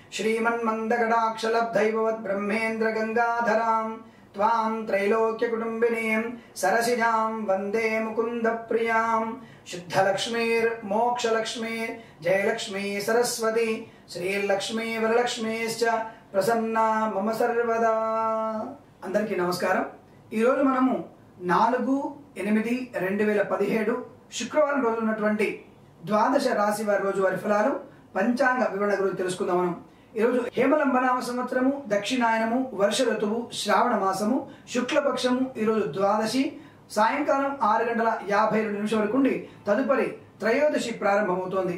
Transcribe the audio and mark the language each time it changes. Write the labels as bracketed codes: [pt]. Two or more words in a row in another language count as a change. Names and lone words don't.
[sa] श्रीमन्मन्दकटाक्षलब्धैववद्ब्रह्मेन्द्रगङ्गाधरां त्वां त्रैलोक्यकुटुम्बिनीं सरसिजां वन्दे मुकुन्दप्रियां शुद्धलक्ष्मीर्मोक्षलक्ष्मी जयलक्ष्मी सरस्वती श्रीलक्ष्मी वरलक्ष्मीश्च प्रसन्ना मम सर्वदा। [te] అందరికీ నమస్కారం। ఈ రోజు మనము 4/8/2017 శుక్రవారం రోజు ఉన్నటువంటి ద్వాదశ రాశి వారి రోజువారీ ఫలాలు పంచాంగ వివరణ గురించి తెలుసుకుందాం। మనం ఈ రోజు హేమలంబనామ సంవత్సరము, దక్షిణాయనము, వర్ష ఋతువు, శ్రావణ మాసము, శుక్లపక్షము, ఈ రోజు ద్వాదశి సాయంకాలం 6:52 వరకు ఉండి తదుపరి త్రయోదశి ప్రారంభమవుతోంది।